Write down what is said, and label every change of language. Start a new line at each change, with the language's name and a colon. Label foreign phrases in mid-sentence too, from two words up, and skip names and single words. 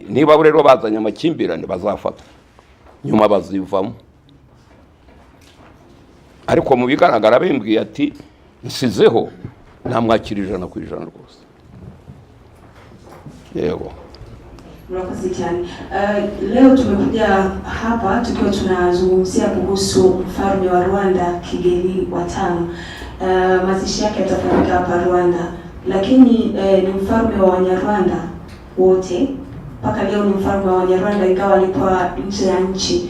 Kinyarwanda: Niba rero bazanye amakimbirane bazafata nyuma bazivamo, ariko mu bigaragara bimbwiye ati nsizeho namwakira ijana ku ijana rwose. Yego, murakoze cyane.
Swahili: Leo tumekuja hapa tukiwa tunazungumzia kuhusu mfalme wa Rwanda Kigeli wa tano. Mazishi yake yatafanyika hapa Rwanda, lakini ni mfalme wa Wanyarwanda wote. Mpaka leo ni mfalme wa Wanyarwanda ingawa alikuwa nje ya nchi.